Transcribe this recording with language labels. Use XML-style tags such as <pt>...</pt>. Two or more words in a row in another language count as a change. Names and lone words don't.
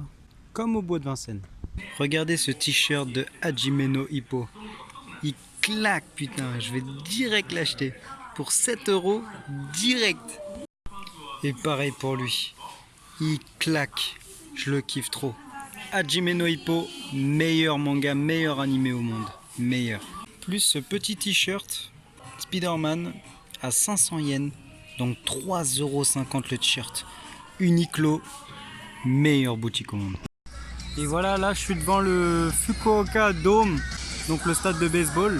<fr>Comme au Bois de Vincennes. Regardez ce t-shirt de Hajime no Ippo. Il claque putain, je vais direct l'acheter. Pour 7 € direct. Et pareil pour lui. Il claque. Je le kiffe trop. Hajime no Ippo, meilleur manga, meilleur animé au monde. Meilleur. Plus ce petit t-shirt Spider-Man à 500 yens. Donc 3,50 € le t-shirt. Uniqlo, meilleure boutique au monde. Et voilà, là je suis devant le Fukuoka Dome, donc le stade de baseball.</fr>